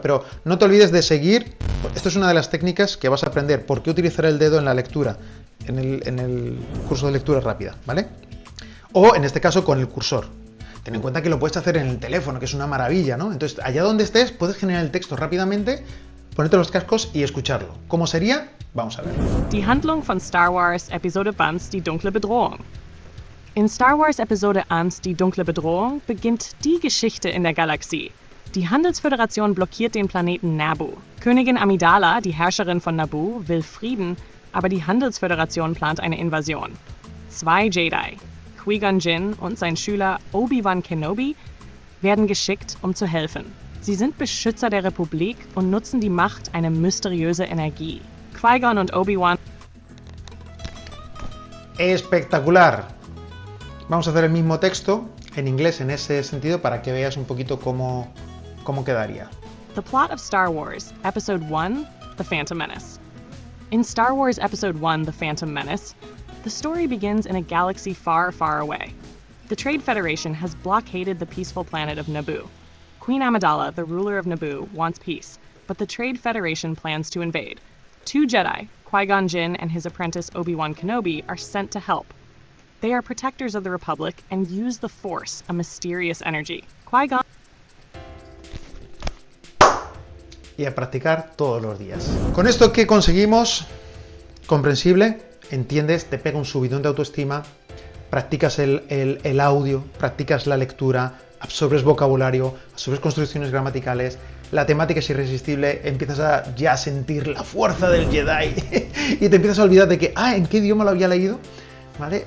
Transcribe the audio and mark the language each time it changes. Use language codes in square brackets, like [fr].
[es] Pero no te olvides de seguir. Esto es una de las técnicas que vas a aprender. ¿Por qué utilizar el dedo en la lectura? En el curso de lectura rápida, ¿vale? O en este caso con el cursor. Ten en cuenta que lo puedes hacer en el teléfono, que es una maravilla, ¿no? Entonces, allá donde estés, puedes generar el texto rápidamente, ponerte los cascos y escucharlo. ¿Cómo sería? Vamos a ver. [de] Die Handlung von Star Wars Episode 1, die dunkle Bedrohung. In Star Wars Episode 1, die dunkle Bedrohung, beginnt die Geschichte in der Galaxie. Die Handelsföderation blockiert den Planeten Naboo. Königin Amidala, die Herrscherin von Naboo, will Frieden, aber die Handelsföderation plant eine Invasion. 2 Jedi, Qui-Gon Jinn und sein Schüler Obi-Wan Kenobi, werden geschickt, um zu helfen. Sie sind Beschützer der Republik und nutzen die Macht, eine mysteriöse Energie. Qui-Gon und Obi-Wan... [es] Espectacular. Vamos a hacer el mismo texto en inglés en ese sentido para que veas un poquito cómo quedaría. [en] The plot of Star Wars, Episode 1, The Phantom Menace. In Star Wars Episode 1, The Phantom Menace, the story begins in a galaxy far, far away. The Trade Federation has blockaded the peaceful planet of Naboo. Queen Amidala, the ruler of Naboo, wants peace, but the Trade Federation plans to invade. 2 Jedi, Qui-Gon Jinn and his apprentice Obi-Wan Kenobi, are sent to help. They are protectors of the Republic and use the Force, a mysterious energy. Qui-Gon... [es] Y a practicar todos los días. Con esto, ¿qué conseguimos? Comprensible, entiendes, te pega un subidón de autoestima, practicas el audio, practicas la lectura, absorbes vocabulario, absorbes construcciones gramaticales, la temática es irresistible, empiezas a ya sentir la fuerza del Jedi y te empiezas a olvidar de que, ¿en qué idioma lo había leído? ¿Vale?